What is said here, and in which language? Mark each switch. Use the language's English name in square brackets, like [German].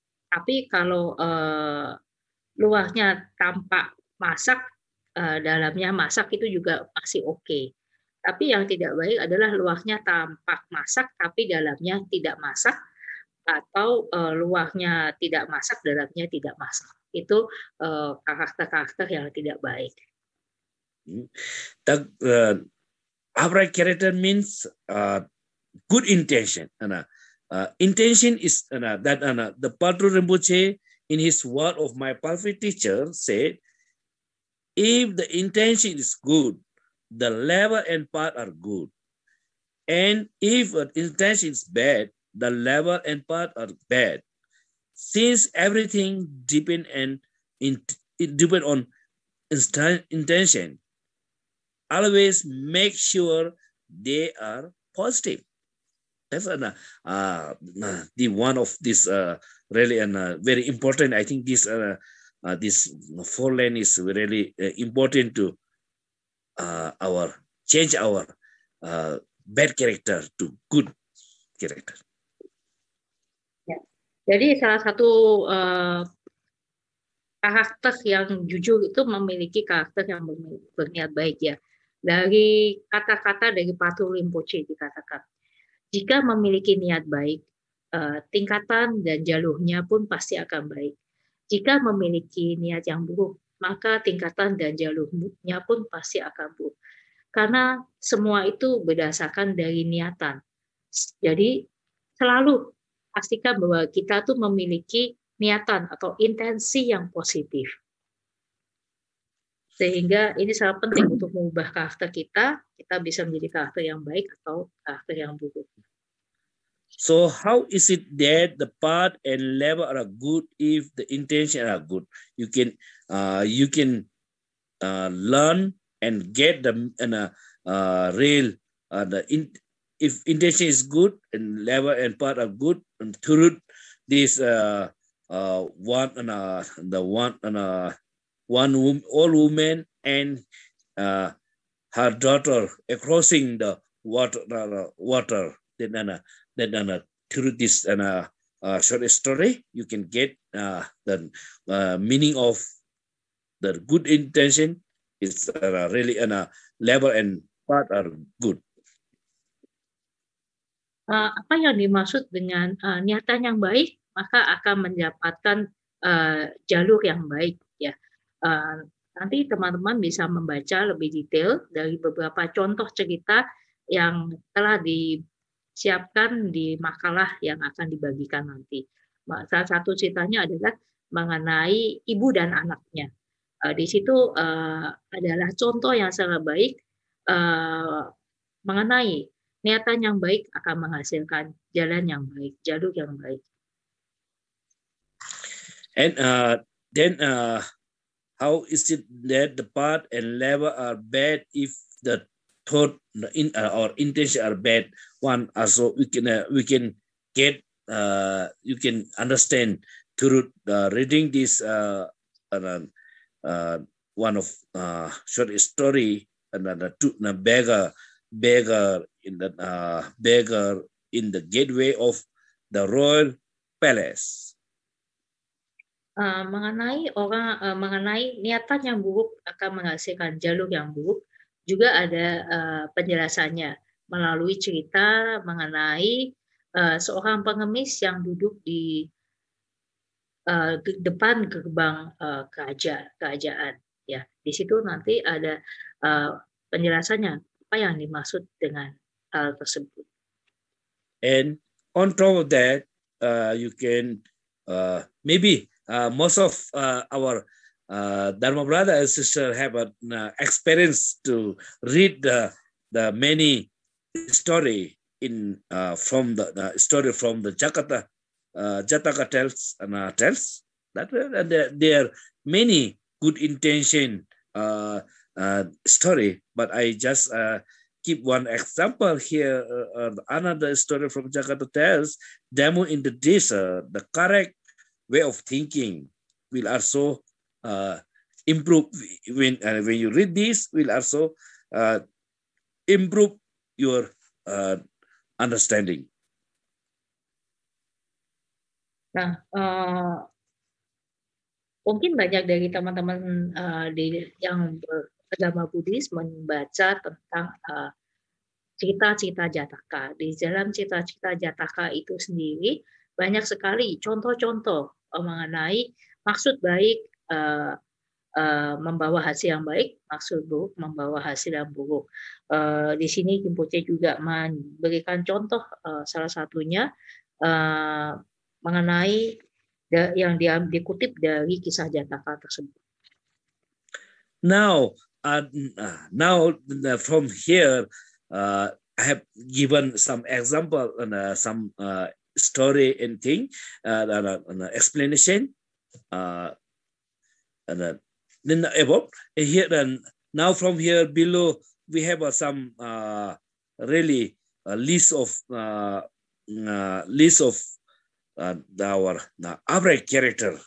[Indonesian] Tapi kalau luarnya tampak masak, dalamnya masak itu juga masih oke. Tapi yang tidak baik adalah luarnya tampak masak tapi dalamnya tidak masak, atau luarnya tidak masak, dalamnya tidak masak. Itu karakter-karakter yang tidak baik. [English] The upright character means good intention. Intention is that the Padre Rinpoche in his word of my perfect teacher said, if the intention is good, the level and path are good. And if the intention is bad, the level and path are bad. Since everything depend on intention, always make sure they are positive. That's the one of this really very important. I think this four line is really important to change our bad character to good character. [Indonesian] Ya. Jadi salah satu karakter yang jujur itu memiliki karakter yang berniat baik ya. Dari kata-kata dari Patrul Rinpoche dikatakan, jika memiliki niat baik, tingkatan dan jalurnya pun pasti akan baik. Jika memiliki niat yang buruk, maka tingkatan dan jalurnya pun pasti akan buruk. Karena semua itu berdasarkan dari niatan. Jadi selalu pastikan bahwa kita tuh memiliki niatan atau intensi yang positif. Sehingga ini sangat penting untuk mengubah karakter kita bisa menjadi karakter yang baik atau karakter yang buruk. [English] So how is it that the path and level are good if the intention are good? You can learn and get the real if intention is good and level and path are good, and through this old woman and her daughter crossing the water. Then through this short story, you can get the meaning of the good intention is really level and path are good. [Indonesian] Apa yang dimaksud dengan niatan yang baik, maka akan mendapatkan jalur yang baik ya. Nanti teman-teman bisa membaca lebih detail dari beberapa contoh cerita yang telah disiapkan di makalah yang akan dibagikan nanti. Salah satu ceritanya adalah mengenai ibu dan anaknya. Di situ adalah contoh yang sangat baik mengenai niatan yang baik akan menghasilkan jalan yang baik, jalur yang baik. [English] And then how is it that the path and level are bad if the thought or intention are bad? One also we can get you can understand through reading this one of short story and the beggar in the gateway of the royal palace. [Indonesian] Mengenai niatan yang buruk akan menghasilkan jalur yang buruk, juga ada penjelasannya melalui cerita mengenai seorang pengemis yang duduk di depan gerbang kerajaan. Ya, di situ nanti ada penjelasannya apa yang dimaksud dengan hal tersebut. [English] And on top of that, you can maybe most of our Dharma brother and sister have an experience to read the many story in from the story from the Jataka tells that there are many good intention story, but I just keep one example here. Another story from Jakarta tells Demo in the desert, the correct way of thinking will also improve when you read this will also improve your understanding. [Indonesian] Nah, mungkin banyak dari teman-teman yang beragama Buddhis membaca tentang cerita-cerita Jataka. Di dalam cerita-cerita Jataka itu sendiri banyak sekali contoh-contoh mengenai maksud baik membawa hasil yang baik, maksud buruk membawa hasil yang buruk. Di sini Rinpoche juga memberikan contoh salah satunya mengenai yang dikutip dari kisah Jataka tersebut. [English] Now from here, I have given some example and some story and thing, explanation. Then above here, and now from here below we have some really list of our average character.